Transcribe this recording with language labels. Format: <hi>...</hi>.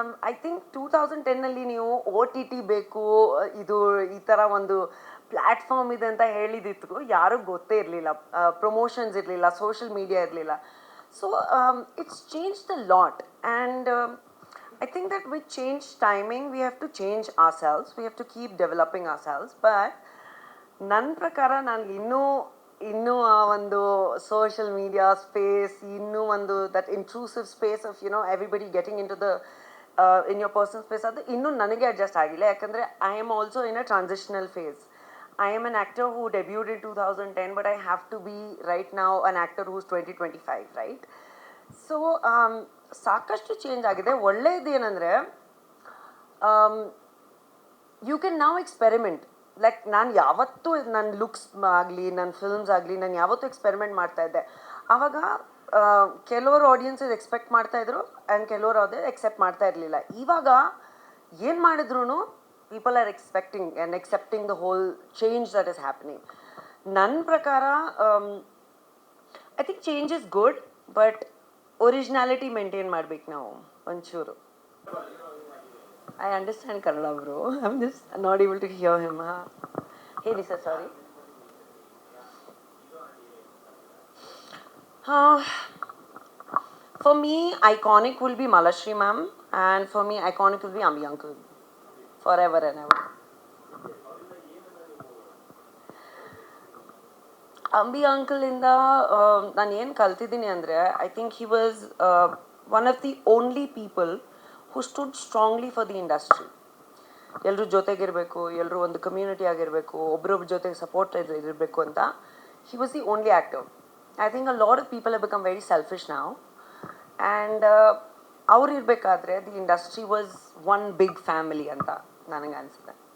<en>I think</en> <kn>2010ನಲ್ಲಿ ನೀವು OTT ಬೇಕು, ಇದು ಈ ಥರ ಒಂದು ಪ್ಲ್ಯಾಟ್ಫಾರ್ಮ್ ಇದೆ ಅಂತ ಹೇಳಿದಿತ್ತು, ಯಾರೂ ಗೊತ್ತೇ ಇರಲಿಲ್ಲ. ಪ್ರಮೋಷನ್ಸ್ ಇರಲಿಲ್ಲ, ಸೋಷಿಯಲ್ ಮೀಡಿಯಾ ಇರಲಿಲ್ಲ.</kn> <en>So it's changed a lot.</en> <kn>And</kn> <en>I think that with change timing, we have to change ourselves. We have to keep developing ourselves. But</en> <kn>ನನ್ನ ಪ್ರಕಾರ ನಾನು ಇನ್ನೂ ಆ ಒಂದು</kn> <en>social media space, ಇನ್ನೂ ಒಂದು that intrusive space of everybody getting into the in your personal space,</en> <kn>ಅದು ಇನ್ನೂ ನನಗೆ ಅಡ್ಜಸ್ಟ್ ಆಗಿಲ್ಲ. ಯಾಕಂದರೆ</kn> <en>I am also in a transitional phase. I am an actor who debuted in 2010, but I have to be right now an actor who's 2025, right? So</en> <kn>ಸಾಕಷ್ಟು change ಆಗಿದೆ. ಒಳ್ಳೆಯದೇನೆಂದರೆ</kn> <en>You can now experiment.</en> <kn>Like ನಾನು ಯಾವತ್ತೂ ನನ್ನ looks ಆಗಲಿ, ನನ್ನ films ಆಗಲಿ, ನಾನು ಯಾವತ್ತೂ ಎಕ್ಸ್ಪೆರಿಮೆಂಟ್ ಮಾಡ್ತಾಯಿದ್ದೆ. ಆವಾಗ ಕೆಲವರು ಆಡಿಯನ್ಸಸ್ ಎಕ್ಸ್ಪೆಕ್ಟ್ ಮಾಡ್ತಾಯಿದ್ರು ಆ್ಯಂಡ್ ಕೆಲವರು ಅದೇ ಎಕ್ಸೆಪ್ಟ್ ಮಾಡ್ತಾ ಇರಲಿಲ್ಲ. ಇವಾಗ ಏನು ಮಾಡಿದ್ರು</kn> <en>People are expecting and accepting the whole change that is happening.</en> <kn>ನನ್ನ ಪ್ರಕಾರ</kn> <en>I think change is good, but originality maintain</en> <kn>ಮಾಡ್ಬೇಕು ನಾವು ಒಂಚೂರು.</kn> <en>I understand Kannada, bro. I'm just not able to hear him. Hey, sir, sorry. For me, iconic will be Malashri ma'am, and for me, iconic will be Ambi uncle. Forever and ever. Ambi uncle</en> <kn>ಇಂದ ನಾನು ಏನು ಕಲ್ತಿದ್ದೀನಿ ಅಂದರೆ,</kn> <en>I think he was one of the only people who stood strongly for the industry.</en> <kn>ಎಲ್ಲರೂ ಜೊತೆಗಿರಬೇಕು, ಎಲ್ಲರೂ ಒಂದು community ಆಗಿರಬೇಕು, ಒಬ್ರೊಬ್ರ ಜೊತೆಗೆ ಸಪೋರ್ಟ್ ಇರಬೇಕು ಅಂತ.</kn> <en>He was the only actor. I think a lot of people have become very selfish</en> <kn>ನಾವು.</kn> <en>and</en> <kn>ಅವ್ರು ಇರಬೇಕಾದ್ರೆ</kn> <en>the industry was one big family</en> <kn>ಅಂತ ನನಗೆ ಅನಿಸುತ್ತೆ.</kn>